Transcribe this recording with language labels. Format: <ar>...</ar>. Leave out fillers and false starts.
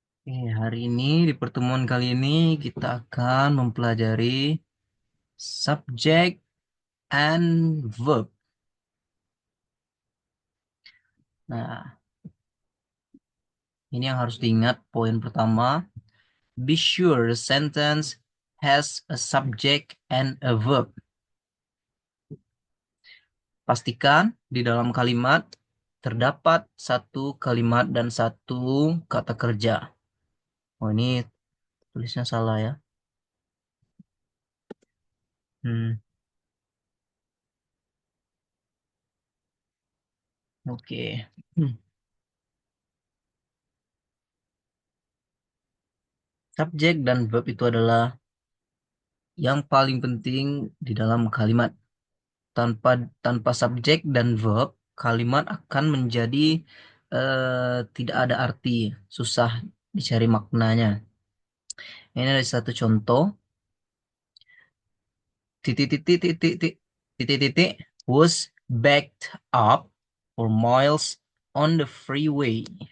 <id>Hari ini di pertemuan kali ini kita akan mempelajari subject and verb. Nah, ini yang harus diingat poin pertama.</id> <en>Be sure the sentence has a subject and a verb.</en> <id>Pastikan di dalam kalimat terdapat satu kalimat dan satu kata kerja. Oh, ini tulisnya salah ya. Hmm, oke. Hmm. Subjek dan verb itu adalah yang paling penting di dalam kalimat. Tanpa tanpa subjek dan verb, kalimat akan menjadi tidak ada arti, susah dicari maknanya. Ini ada satu contoh. Titik-titik</id> <en>was backed up for miles on the freeway.</en>